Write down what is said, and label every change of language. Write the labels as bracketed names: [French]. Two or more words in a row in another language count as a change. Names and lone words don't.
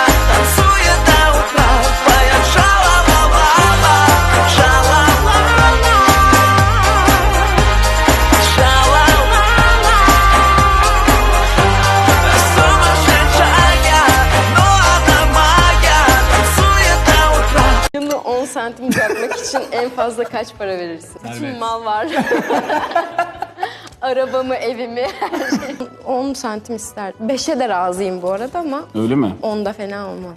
[Russian] Танцует до утра, поет шалала-лала. Шалала-ла, шалала-ла. Сумасшедшая, но она моя. Tansuет до утра. [Turkish] Yanı 10 santim bırakmak için en fazla kaç para verirsin? Bütün mal var. Arabamı, evimi, her şey. 10 santim isterdim. 5'e de razıyım bu arada ama Öyle mi? 10'da fena olmaz.